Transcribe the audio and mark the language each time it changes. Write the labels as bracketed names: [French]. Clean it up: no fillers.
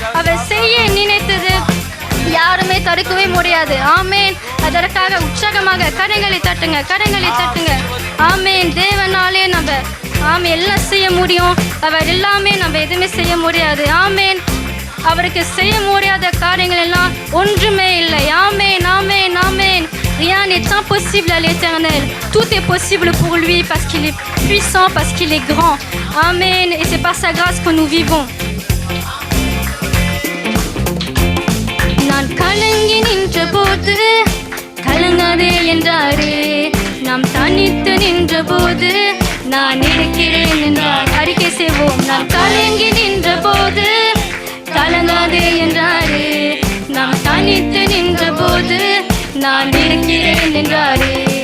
[Tamil] அவர் செய்ய நினைத்தது யாருமே தடுக்கவே முடியாது. ஆமென். அதற்காக உற்சாகமாக கரங்களை தட்டுங்க, கரங்களை தட்டுங்க. ஆமென். தேவனாலே நம்ம எல்லாம் செய்ய முடியும். அவர் எல்லாமே நம்ம எதுவுமே செய்ய முடியாது. ஆமென். அவருக்கு செய்ய முடியாத காரியங்கள் எல்லாம் ஒன்றுமே இல்லை. ஆமென், ஆமென், ஆமென். [French] Rien n'est impossible à l'Éternel. Tout est possible pour lui parce qu'il est puissant, parce qu'il est grand. Amen. Et c'est par sa grâce que nous vivons. [Tamil] நான் கலங்கி நின்ற போது கலங்காதே என்றாரே, நாம் தனித்து நின்ற போது நான் இருக்கிறேன் என்றார். அறிக்கை செய்வோம். நான் கலங்கி நின்ற போது கலங்காதே என்றாரே, நாம் தனித்து நின்ற போது நான் இருக்கிறேன் என்றாரே.